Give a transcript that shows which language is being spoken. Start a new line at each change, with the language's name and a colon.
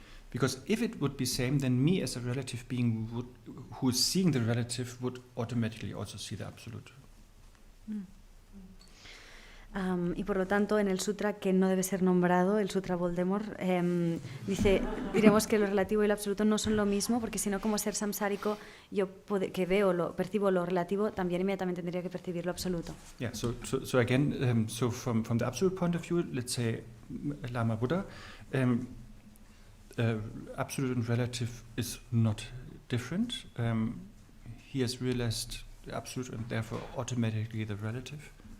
English: Because if it would be same, then me as a relative being who is seeing the relative would automatically also see the absolute.
Spanish: Y por lo tanto, en el sutra que no debe ser nombrado, el sutra Voldemort, diremos que lo relativo y lo absoluto no son lo mismo, porque si no, como ser samsárico, yo que percibo lo relativo, también inmediatamente tendría que percibir lo absoluto.
English: Yeah, so again, so from the absolute point of view, let's say Lama Buddha, absolute and relative is not different. He has realized the absolute and therefore automatically the relative.